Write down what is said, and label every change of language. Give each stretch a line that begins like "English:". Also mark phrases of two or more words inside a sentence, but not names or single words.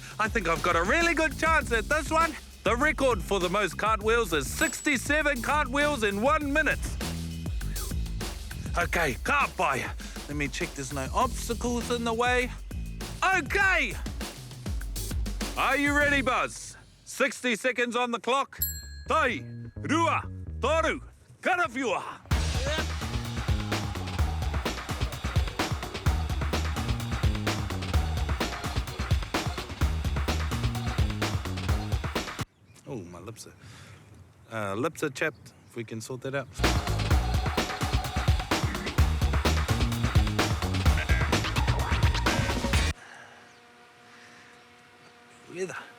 English: I think I've got a really good chance at this one. The record for the most cartwheels is 67 cartwheels in 1 minute. Okay, cartby. Let me check there's no obstacles in the way. Okay! Are you ready, Buzz? 60 seconds on the clock.
Māori: Tai, rua, toru, karawhiua.
English: Oh, my lips are chapped, if we can sort that out. Weather.